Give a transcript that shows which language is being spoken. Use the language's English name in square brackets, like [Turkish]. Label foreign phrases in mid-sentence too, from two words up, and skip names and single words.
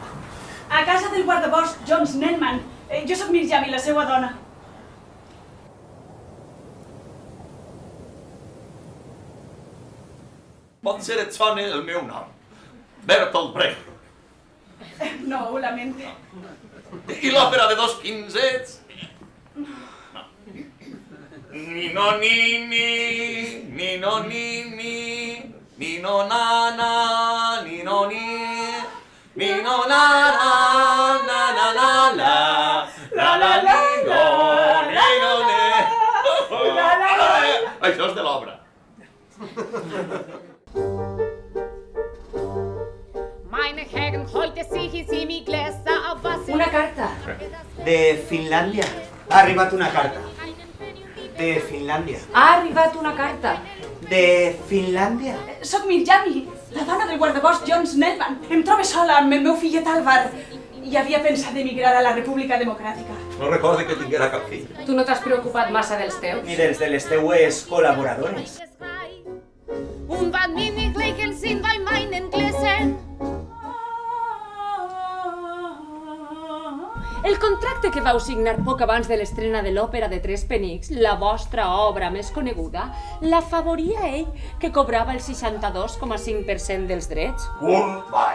[Catalan] A casa del guardabosc John Snellman. Jo sóc Mirjami, la seva dona. Potser et sona el meu nom. Bertolt Brecht. No, ho lamento. I l'òpera de dos quinzets? Ni no ni ni, ni no ni ni, ni no na na, ni no ni, ni no na na, na na la la, la la li no, ni no ne. Això és de l'obra. Una carta. De Finlàndia. Ha arribat una carta. De Finlàndia. Ha arribat una carta. De Finlàndia. Soc Mirjami, la dona del guardabosc John Snellman. Em trobo sola amb el meu fillet Álvar i havia pensat emigrar a la República Democràtica. No recorde que tinguera cap fill. Tu no t'has preocupat massa dels teus? Ni dels de les teues col·laboradores. [German] Und wann mir nicht lächeln sind bei meinen Gläsern. [Catalan] El contracte que vau signar poc abans de l'estrena de l'òpera de Tres Penics, la vostra obra més coneguda, l'afavoria ell, que cobrava el 62,5% dels drets? Kurt Weill.